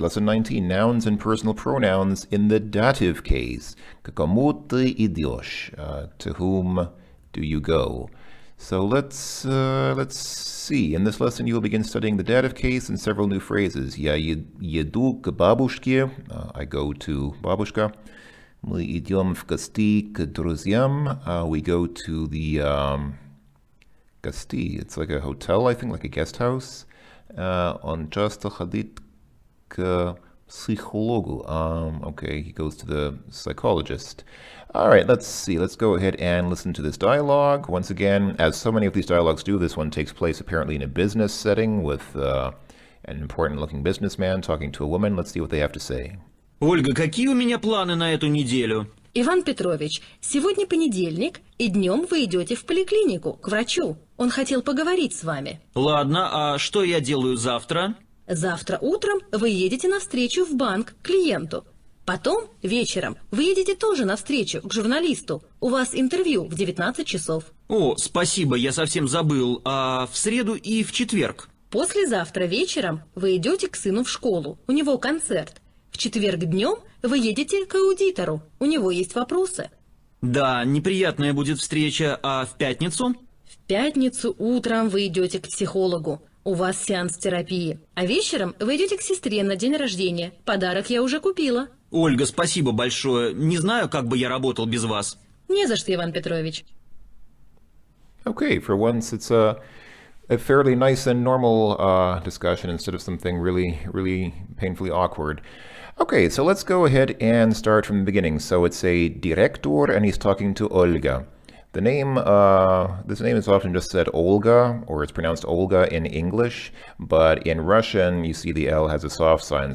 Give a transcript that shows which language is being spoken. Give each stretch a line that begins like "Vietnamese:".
English: Lesson 19, nouns and personal pronouns in the dative case.
Russian: К кому ты идешь?
English: To whom do you go? So let's see. In this lesson, you will begin studying the dative case and several new phrases.
Russian: Я еду к бабушке.
English: I go to
Russian: бабушка. Мы идем в гости к друзьям.
English: We go to the гости. It's like a hotel, I think, like a guest house.
Russian: Он часто ходит к психологу.
English: Okay, he goes to the psychologist. All right, let's see. Let's go ahead and listen to this dialogue. Once again, as so many of these dialogues do, this one takes place apparently in a business setting with an important-looking businessman talking to a woman. Let's see what they have to say.
Russian: Ольга, какие у меня планы на эту неделю? Иван Петрович, сегодня понедельник, и днем вы идете в поликлинику, к врачу. Он хотел поговорить с вами. Ладно, а что я делаю завтра? Завтра утром вы едете навстречу в банк к клиенту. Потом, вечером, вы едете тоже навстречу к журналисту. У вас интервью в 19 часов. О, спасибо, я совсем забыл. А в среду и в четверг? Послезавтра вечером вы идете к сыну в школу. У него концерт. В четверг днем вы едете к аудитору. У него есть вопросы. Да, неприятная будет встреча. А в пятницу? В пятницу утром вы идете к психологу. У вас сеанс терапии. А вечером вы идете к сестре на день рождения. Подарок я уже купила. Ольга, спасибо большое. Не знаю, как бы я работал без вас. Не за что, Иван Петрович.
English: Okay, for once it's a fairly nice and normal discussion instead of something really painfully awkward. Okay, so let's go ahead and start from the beginning. So it's a director, and he's talking to Olga. The name, this name is often just said Olga, or it's pronounced Olga in English, but in Russian, you see the L has a soft sign.